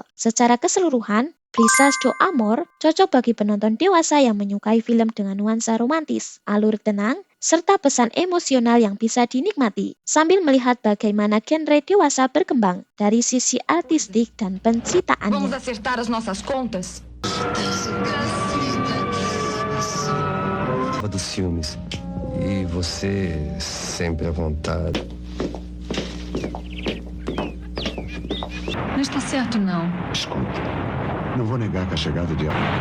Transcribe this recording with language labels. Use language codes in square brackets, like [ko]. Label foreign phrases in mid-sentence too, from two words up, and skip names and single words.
[id] Secara keseluruhan, Brisas do Amor cocok bagi penonton dewasa yang menyukai film dengan nuansa romantis, alur tenang, serta pesan emosional yang bisa dinikmati, sambil melihat bagaimana genre dewasa berkembang dari sisi artistik dan penciptaannya. [pt] Vamos acertar as nossas contas? Dos filmes. E você sempre à vontade. Não está certo, não. Escuta, não vou negar que a chegada de...